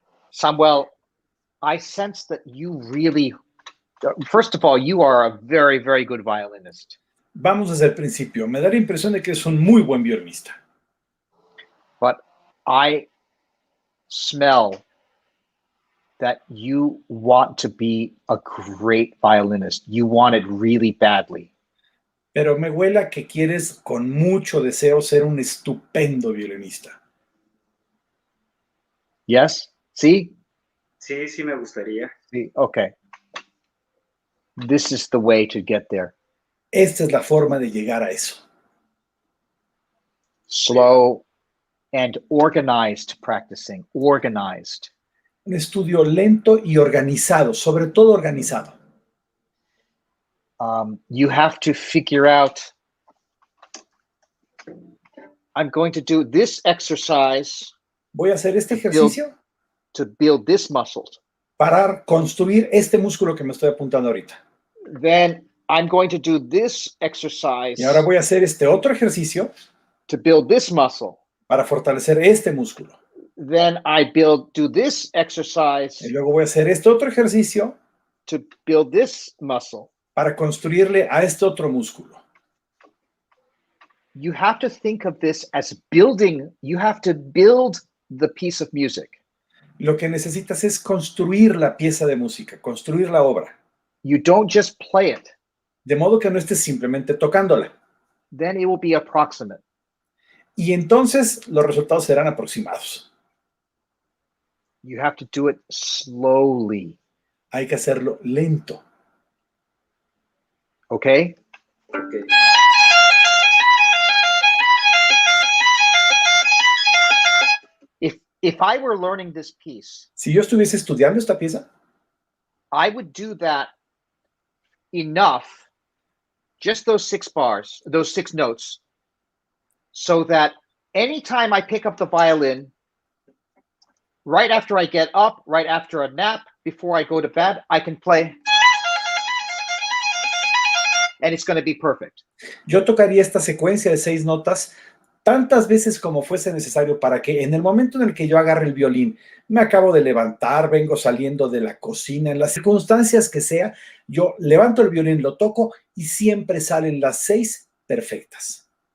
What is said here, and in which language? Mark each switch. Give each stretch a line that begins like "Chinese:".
English: Samuel, I sense that you really, first of all, you are a very, very good violinist.
Spanish: Vamos desde el principio. Me da la impresión de que es un muy buen violinista.
English: But I smell that you want to be a great violinist. You want it really badly.
Spanish: Pero me huela que quieres con mucho deseo ser un estupendo violinista.
English: Yes? See?
Spanish: Sí, sí me gustaría.
English: See? Okay. This is the way to get there.
Spanish: Esta es la forma de llegar a eso.
English: Slow and organized practicing. Organized.
Spanish: Un estudio lento y organizado, sobre todo organizado.
English: You have to figure out, I'm going to do this exercise.
Spanish: Voy a hacer este ejercicio
English: to build this muscle.
Spanish: Para construir este músculo que me estoy apuntando ahorita.
English: Then I'm going to do this exercise.
Spanish: Y ahora voy a hacer este otro ejercicio
English: to build this muscle.
Spanish: Para fortalecer este músculo.
English: Then I do this exercise.
Spanish: Y luego voy a hacer este otro ejercicio
English: to build this muscle.
Spanish: Para construirle a este otro músculo.
English: You have to think of this as building. You have to build the piece of music.
Spanish: Lo que necesitas es construir la pieza de música, construir la obra.
English: You don't just play it.
Spanish: De modo que no estés simplemente tocándola.
English: Then it will be approximate.
Spanish: Y entonces los resultados serán aproximados.
English: You have to do it slowly.
Spanish: Hay que hacerlo lento.
English: Okay? Okay. If I were learning this piece,
Spanish: si yo estuviese estudiando esta pieza,
English: I would do that enough, just those 6 bars, those 6 notes, so that anytime I pick up the violin, right after I get up, right after a nap, before I go to bed, I can play. And it's going to be perfect.
Spanish: Yo tocaría esta secuencia de 6 notas tantas veces como fuese necesario para que en el momento en el que yo agarre el violín, me acabo de levantar, vengo saliendo de la cocina, en las circunstancias que sea, yo levanto el violín, lo toco y siempre salen las 6 perfectas.